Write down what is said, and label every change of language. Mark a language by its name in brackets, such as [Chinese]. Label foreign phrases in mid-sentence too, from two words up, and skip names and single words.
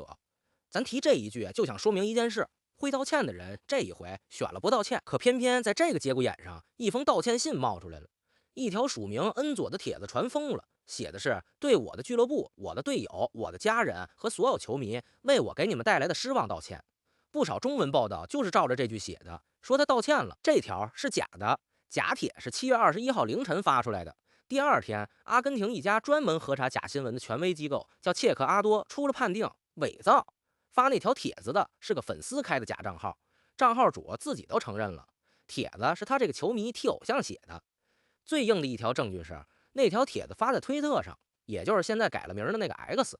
[Chinese] 咱提這一句就想說明一件事，會道歉的人這一回選了不道歉，可偏偏在這個節骨眼上，一封道歉信冒出來了。一條署名恩佐的帖子傳瘋了，寫的是對我的俱樂部、我的隊友、我的家人和所有球迷為我給你們帶来的失望道歉。不少中文報道就是照着這句写的，說他道歉了。這條是假的，假帖是 7月21 號凌晨發出來的。第二天，阿根廷一家專門核查假新聞的權威機構叫切克阿多出了判定，偽造。發那條帖子的是個粉絲開的假賬號，賬號主自己都承認了，帖子是他這個球迷替偶像寫的。最硬的一條證據是，那條帖子發在推特上，也就是現在改了名的那個 X。